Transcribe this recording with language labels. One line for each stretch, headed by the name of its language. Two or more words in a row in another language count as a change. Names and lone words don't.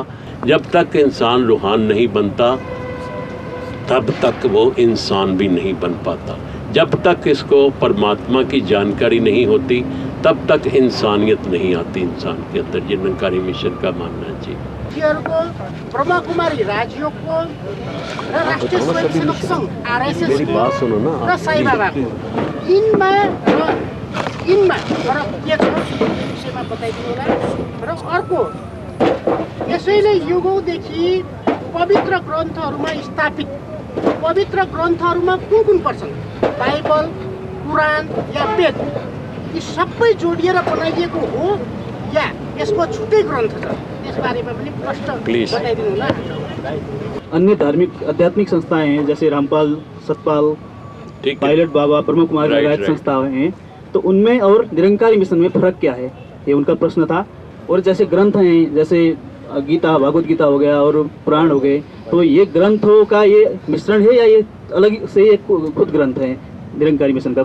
Hindi: जब तक इंसान रूहान नहीं बनता तब तक वो इंसान भी नहीं बन पाता. जब तक इसको परमात्मा की जानकारी नहीं होती तब तक इंसानियत नहीं आती इंसान के अंदर. ये निरंकारी मिशन का मानना है जी.
Nepali: ब्रह्मा कुमारी राजयोगको र राष्ट्रिय स्वयंसेवक संघ आरएसएस
Hindi: मेरी बात सुनो ना
Nepali: र साई बाबाको यिनमा फरक के छ विषयमा बताइदिनु होला. र अर्को, यसैले युगौँदेखि पवित्र ग्रन्थहरूमा स्थापित पवित्र ग्रन्थहरूमा कुन पर्छन्, बाइबल, कुरान या वेद, यी सबै जोडिएर बनाइएको हो या यसको छुट्टै ग्रन्थ छ? त्यसबारेमा पनि प्रश्न बताइदिनु होला.
Hindi: अन्य धार्मिक आध्यात्मिक संस्थाएं हैं जैसे रामपाल, सतपाल, पायलट बाबा, ब्रह्म कुमारी लगायत संस्थाएं हैं, तो उनमें और निरंकारी मिशन में फर्क क्या है, ये उनका प्रश्न था. और जैसे ग्रंथ हैं, जैसे गीता, भगवत गीता हो गया और पुराण हो गए, तो ये ग्रंथों का ये मिश्रण है या ये अलग से ये खुद ग्रंथ है निरंकारी मिशन का?